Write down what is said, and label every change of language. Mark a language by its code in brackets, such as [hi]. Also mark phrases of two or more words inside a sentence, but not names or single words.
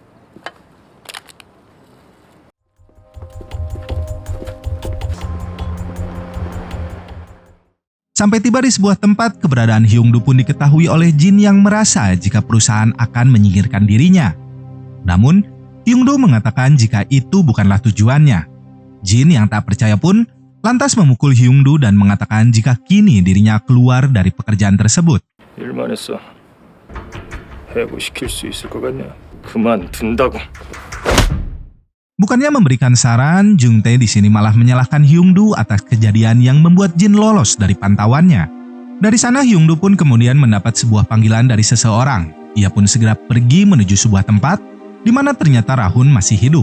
[id] Sampai tiba di sebuah tempat, keberadaan Hyungdo pun diketahui oleh Jin yang merasa jika perusahaan akan menyingkirkan dirinya. Namun, Hyungdo mengatakan jika itu bukanlah tujuannya. Jin yang tak percaya pun lantas memukul Hyungdo dan mengatakan jika kini dirinya keluar dari pekerjaan tersebut. [ko] 일만 했어. 해고시킬 수 있을 것 같냐? 그만둔다고. [id] Bukannya memberikan saran, Jongtae di sini malah menyalahkan Hyungdo atas kejadian yang membuat Jin lolos dari pantauannya. Dari sana Hyungdo pun kemudian mendapat sebuah panggilan dari seseorang. Ia pun segera pergi menuju sebuah tempat di mana ternyata Rahun masih hidup.